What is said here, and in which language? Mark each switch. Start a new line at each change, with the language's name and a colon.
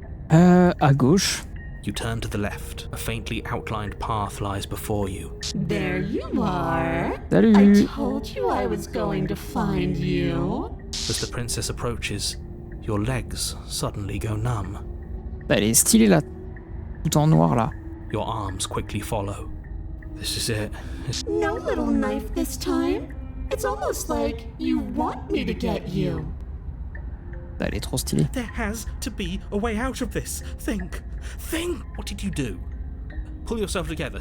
French: À gauche.
English: you turn to the left. A faintly outlined path lies before you. There you are.
French: Salut.
English: I told you I was going to find you. As the princess approaches, your legs suddenly go numb.
French: Elle est stylée là, tout en noir là.
English: Your arms quickly follow. This is it. No little knife this time. It's almost like you want me to get you.
French: Elle est trop stylée.
English: There has to be a way out of this. Think. What did you do? Pull yourself together.